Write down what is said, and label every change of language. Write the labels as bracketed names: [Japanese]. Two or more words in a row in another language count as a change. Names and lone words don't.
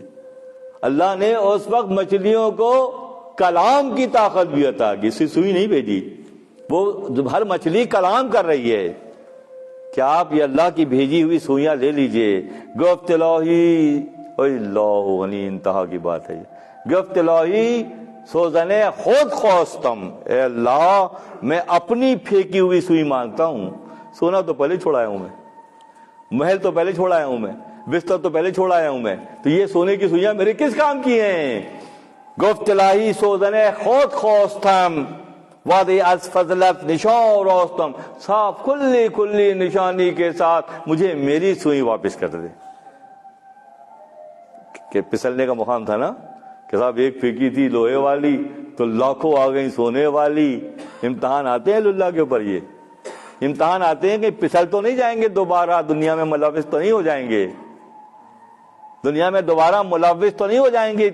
[Urdu] اللہ نے اس وقت مچھلیوں کو کلام کی طاقت بھی عطا کی، سوئی نہیں بھیجی. وہ ہر مچھلی کلام کر رہی ہے. کیا آپ یہ اللہ کی بھیجی ہوئی سوئیاں لے لیجئے. [Persian] گفت الہی، [Urdu] اللہ غنی، انتہا کی بات ہے. [Persian] گفت الہی سوزنے خود خواستم، [Urdu] اے اللہ میں اپنی پھینکی ہوئی سوئی مانگتا ہوں. سونا تو پہلے چھوڑ آیا ہوں میں، محل تو پہلے چھوڑ آیا ہوں میں، بستر تو پہلے چھوڑ آیا ہوں میں، تو یہ سونے کی سوئیاں میرے کس کام کی ہیں؟ [Persian] گفت الہی سوزنے خود خواستم وعدے از فضلت نشان راستم، [Urdu] صاف کلی نشانی کے ساتھ مجھے میری سوئی واپس کر دے. کہ پسلنے کا مقام تھا نا کہ صاحب ایک پھینکی تھی لوہے والی تو لاکھوں آ گئی سونے والی. امتحان آتے ہیں اللہ کے اوپر، یہ امتحان آتے ہیں کہ پسل تو نہیں جائیں گے دوبارہ، دنیا میں ملوث تو نہیں ہو جائیں گے، دنیا میں دوبارہ ملوث تو نہیں ہو جائیں گے.